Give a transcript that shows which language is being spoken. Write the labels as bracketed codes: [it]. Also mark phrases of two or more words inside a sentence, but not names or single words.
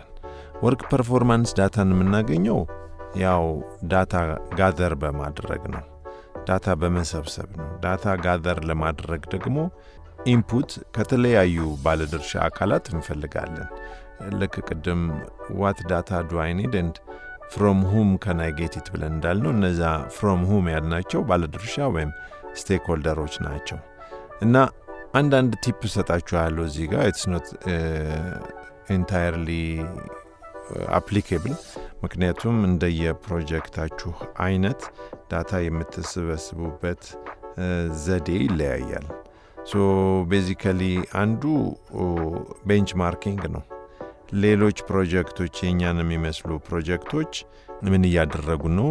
[en] work performance [am] ዳታን የምናገኘው ያው [en] data gather [am] በማድረግ ነው፣ ዳታ በመሰብሰብ ነው። [en] data gather [am] ለማድረግ ደግሞ ኢንፑት ከተለያዩ ባለድርሻ አካላት እንፈልጋለን። ልክ ቅድም [en] what data do I need and from whom can I get it [am] ብለን እንዳልነው እነዛ [en] from whom [am] ያልናቸው ባለድርሻ ወይም ስቴክሆልደሮች ናቸው። እና አንዳንድ ቲፕ ሰጣችኋለሁ እዚህ ጋር [en] it's not entirely applicable [am] ምክንያቱም እንደየፕሮጀክታችሁ አይነት ዳታ የምትሰበስቡበት ዘዴ ይለያያል። [en] so basically [am] አንዱ ቤንችማርኪንግ ነው። ሌሎች ፕሮጀክቶች የኛን የሚመስሉ ፕሮጀክቶች ምን እያደረጉ ነው፣